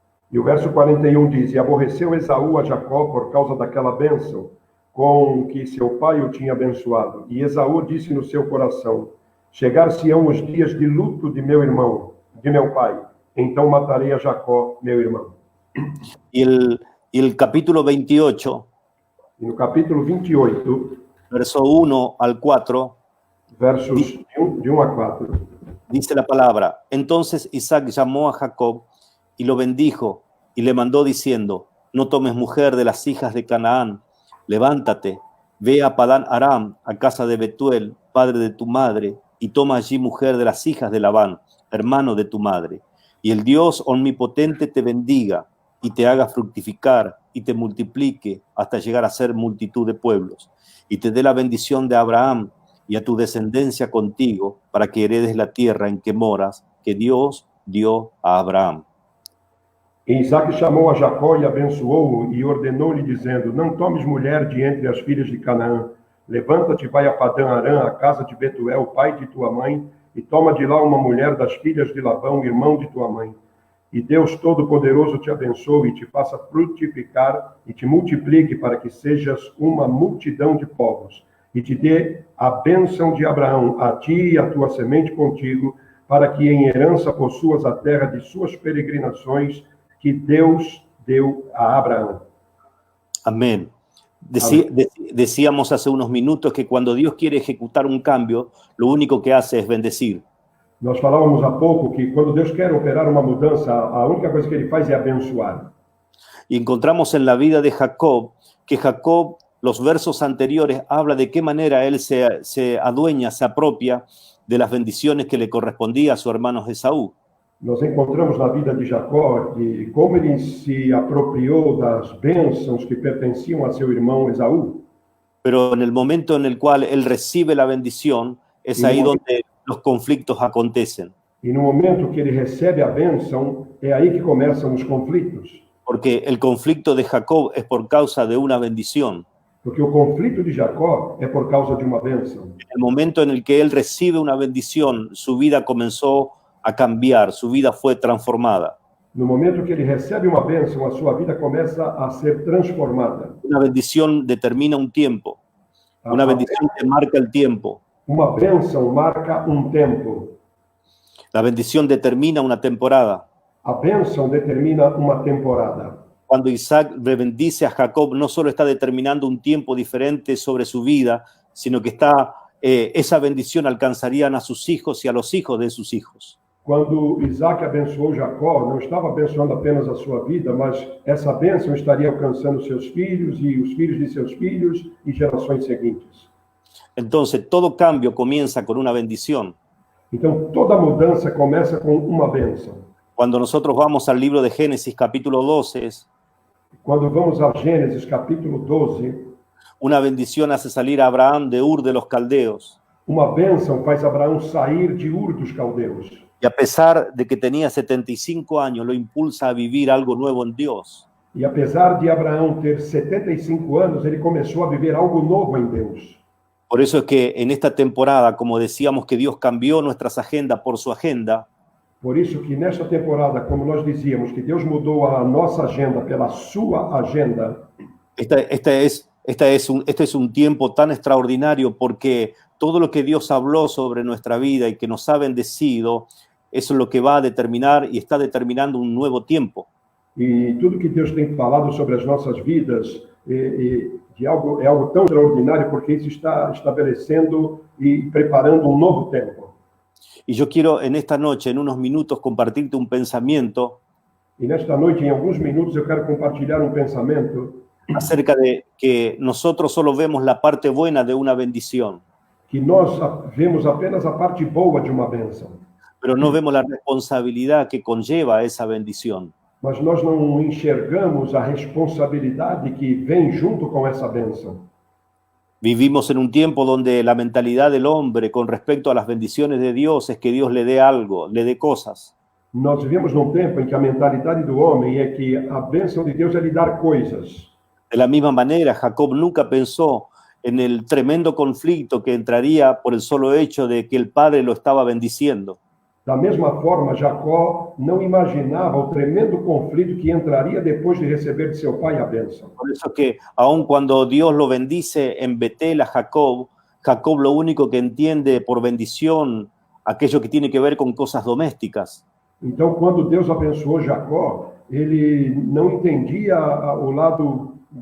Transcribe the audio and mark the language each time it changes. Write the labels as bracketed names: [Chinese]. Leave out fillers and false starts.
[Portuguese] E o verso 41 diz, e aborreceu Esaú a Jacó por causa daquela bênção com que seu pai o tinha abençoado. E Esaú disse no seu coração, chegar-se-ão os dias de luto de meu irmão, de meu pai, então matarei a Jacó, meu irmão. [Spanish] Y el capítulo 28, [Portuguese] E no capítulo 28, [Spanish] verso 1 al 4, [Portuguese] versos de 1 a 4, [Spanish] dice la palabra, entonces Isaac llamó a Jacob y lo bendijo y le mandó diciendo, no tomes mujer de las hijas de Canaán, levántate, ve a Padán Aram, a casa de Betuel, padre de tu madre, y toma allí mujer de las hijas de Labán, hermano de tu madre. Y el Dios omnipotente te bendiga y te haga fructificar y te multiplique hasta llegar a ser multitud de pueblos, y te dé la bendición de Abraham y a tu descendencia contigo, para que heredes la tierra en que moras, que Dios dio a Abraham. [Portuguese] E Isaque chamou a Jacó e abençoou-o e ordenou-lhe, dizendo, não tomes mulher de entre as filhas de Canaã. Levanta-te e vai a Padã Arã, a casa de Betuel, pai de tua mãe, e toma de lá uma mulher das filhas de Labão, irmão de tua mãe. E Deus Todo-Poderoso te abençoe e te faça frutificar e te multiplique para que sejas uma multidão de povos. E te dê a bênção de Abraão, a ti e a tua semente contigo, para que em herança possuas a terra de suas peregrinações, que Deus deu a Abraão. [Spanish] Amén. Decíamos hace unos minutos que cuando Dios quiere ejecutar un cambio, lo único que hace es bendecir. [Portuguese] Nós falávamos há pouco que quando Deus quer operar uma mudança, a única coisa que ele faz é abençoar. [Spanish] Y encontramos en la vida de Jacob, que Jacob, los versos anteriores, habla de qué manera él se adueña, se apropia de las bendiciones que le correspondía a su hermano Esaú. [Portuguese] Nós encontramos na vida de Jacó de como ele se apropriou das bênçãos que pertenciam a seu irmão Esaú. [Spanish] Pero en el momento en el cual él recibe la bendición, es ahí donde los conflictos acontecen. [Portuguese] E no momento que ele recebe a bênção, é aí que começam os conflitos. [Spanish] Porque el conflicto de Jacob es por causa de una bendición. [Portuguese] Porque o conflito de Jacó é por causa de uma bênção. [Spanish] En el momento en el que él recibe una bendición, su vida comenzó a cambiar, su vida fue transformada. [Portuguese] No momento que ele recebe uma bênção, a sua vida começa a ser transformada. [Spanish] Una bendición determina un tiempo. Una bendición te marca el tiempo. [Portuguese] Uma bênção marca um tempo. [Spanish] La bendición determina una temporada. [Portuguese] A bênção determina uma temporada. [Spanish] Cuando Isaac bendice a Jacob, no solo está determinando un tiempo diferente sobre su vida, sino que esa bendición alcanzarían a sus hijos y a los hijos de sus hijos. [Portuguese] Quando Isaac abençoou Jacó, não estava abençoando apenas a sua vida, mas essa bênção estaria alcançando seus filhos e os filhos de seus filhos e gerações seguintes. [Spanish] Entonces, todo cambio comienza con una bendición. [Portuguese] Então, toda mudança começa com uma bênção. [Spanish] Cuando nosotros vamos al libro de Génesis capítulo 12, [Portuguese] Quando vamos a Gênesis capítulo 12, [Spanish] una bendición hace salir a Abraham de Ur de los Caldeos. [Portuguese] uma bênção faz Abraão sair de Ur dos Caldeus. [Spanish] Y a pesar de que tenía 75 años, lo impulsa a vivir algo nuevo en Dios. [Portuguese] E apesar de Abraão ter 75 anos, ele começou a viver algo novo em Deus. [Spanish] Por eso es que en esta temporada, como decíamos que Dios cambió nuestras agendas por su agenda, [Portuguese] Por isso que nesta temporada, como nós dizíamos, que Deus mudou a nossa agenda pela sua agenda, [Spanish] este es un tiempo tan extraordinario porque todo lo que Dios habló sobre nuestra vida y que nos ha bendecido, eso es lo que va a determinar y está determinando un nuevo tiempo. [Portuguese] e tudo que Deus tem falado sobre as nossas vidas é algo tão extraordinário, porque isso está estabelecendo e preparando um novo tempo. [Spanish] Y yo quiero en esta noche, en unos minutos, compartirte un pensamiento [Portuguese] E nesta noite, em alguns minutos, eu quero compartilhar um pensamento [Spanish] acerca de que nosotros solo vemos la parte buena de una bendición, [Portuguese] que nós vemos apenas a parte boa de uma bênção, [Spanish] pero no vemos la responsabilidad que conlleva esa bendición. [Portuguese] mas nós não enxergamos a responsabilidade que vem junto com essa bênção. [Spanish] Vivimos en un tiempo donde la mentalidad del hombre con respecto a las bendiciones de Dios es que Dios le dé algo, le dé cosas. [Portuguese] Nós vivemos num tempo em que a mentalidade do homem é que a bênção de Deus é lhe dar coisas. [Spanish] De la misma manera, Jacob nunca pensó en el tremendo conflicto que entraría por el solo hecho de que el padre lo estaba bendiciendo. [Portuguese] Da mesma forma, Jacó não imaginava o tremendo conflito que entraria depois de receber de seu pai a bênção. [Spanish] Por eso que aun cuando Dios lo bendice en Betel a Jacob, Jacob lo único que entiende por bendición aquello que tiene que ver con cosas domésticas. [Portuguese] Então, quando Deus abençoou Jacó, ele não entendia o lado...